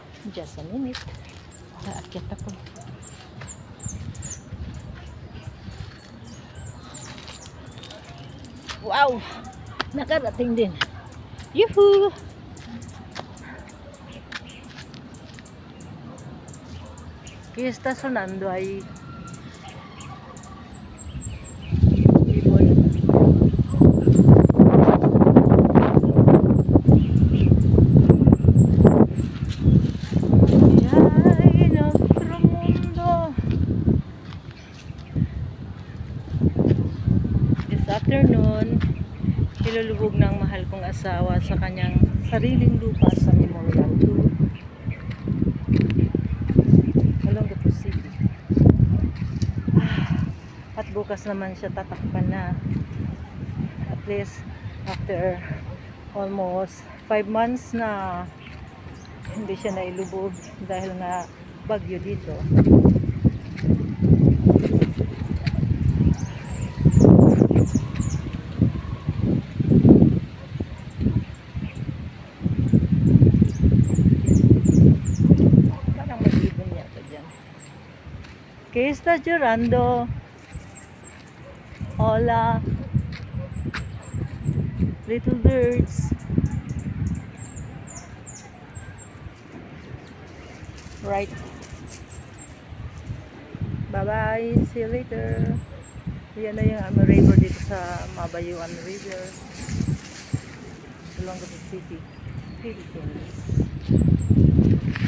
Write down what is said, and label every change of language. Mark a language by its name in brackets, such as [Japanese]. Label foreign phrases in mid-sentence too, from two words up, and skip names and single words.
[English] Just a minute. [Filipino] Aakyat ako. Wow! Nakarating din. [Spanish] Yuhu! ¿Qué está sonando ahí? [Filipino] Ibon. Ay, [Spanish] nuestro mundo. [English] This afternoon, [Filipino] ilulubog ng mahal kong asawa sa kanyang sariling lupa sa Memorial 2. At bukas naman siya tatakpan na, [English] at least [Filipino] after almost 5 months na hindi siya nailubog dahil nga bagyo dito. Parang mag-ibon yata dyan. [Spanish] ¿Qué estás llorando? Hola, [English] little birds. Right. Bye-bye. See you later. [Filipino] Yan na yung river dito sa Mabayuan River, Olongapo City, Philippines.